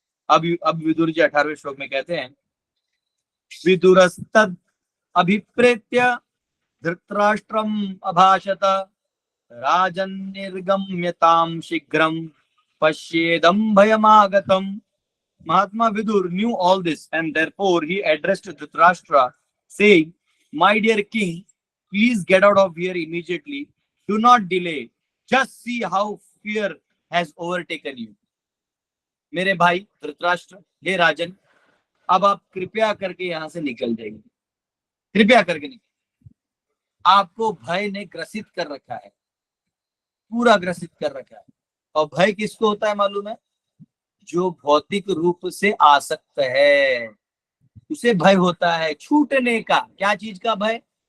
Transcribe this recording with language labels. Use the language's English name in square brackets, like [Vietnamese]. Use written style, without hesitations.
[Hindi] अब विदुर जी 18वें श्लोक में कहते हैं, [Sanskrit] विदुरस्तद अभिप्रेत्य धृतराष्ट्रम अभाषत राजन् निर्गम्यताम शीघ्रम पश्येदम भयमागतम। [English] Mahatma Vidur knew all this, and therefore he addressed Dhritarashtra, saying, "My dear king, please get out of here immediately. Do not delay. Just see how fear has overtaken you." [Hindi] मेरे भाई धृतराष्ट्र, हे राजन, अब आप कृपया करके यहाँ से निकल जाइए। कृपया करके निकल, आपको भय ने ग्रसित कर रखा है, पूरा ग्रसित कर रखा है। और भय किसको होता है मालूम है? जो भौतिक रूप से आसक्त है, उसे भय होता है छूटने का। क्या चीज का भय?